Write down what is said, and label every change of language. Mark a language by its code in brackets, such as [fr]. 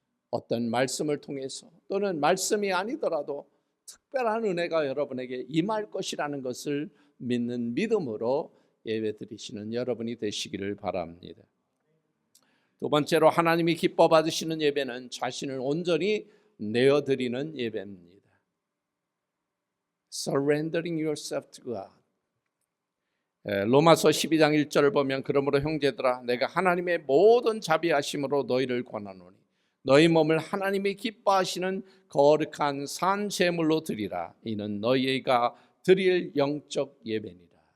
[ko] 어떤 말씀을 통해서 또는 말씀이 아니더라도 특별한 은혜가 여러분에게 임할 것이라는 것을 믿는 믿음으로 예배 드리시는 여러분이 되시기를 바랍니다. 두 번째로 하나님이 기뻐 받으시는 예배는 자신을 온전히 내어드리는 예배입니다. [en] Surrendering yourself to God. [ko] 로마서 12장 1절을 보면 그러므로 형제들아 내가 하나님의 모든 자비하심으로 너희를 권하노니 너희 몸을 하나님이 기뻐하시는 거룩한 산 제물로 드리라. 이는 너희가 드릴 영적 예배니라.